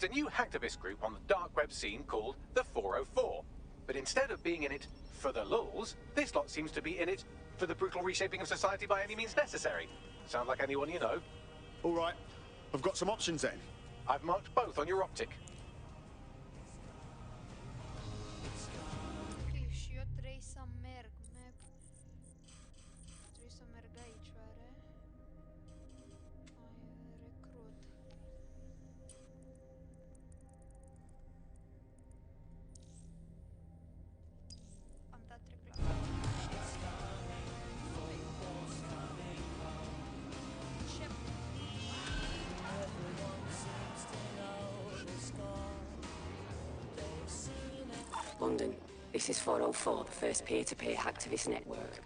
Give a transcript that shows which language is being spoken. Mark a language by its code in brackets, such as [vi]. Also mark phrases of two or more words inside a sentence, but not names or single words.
[en] There's a new hacktivist group on the dark web scene called the 404. But instead of being in it for the lulz, this lot seems to be in it for the brutal reshaping of society by any means necessary. Sound like anyone you know? All right, I've got some options then. I've marked both on your optic. [ro] Ok, și eu trebuie să merg, map. Trebuie să merg aici, oare? Recrut. Am dat reclamă. [en] London, this is 404, the first peer-to-peer hacktivist network.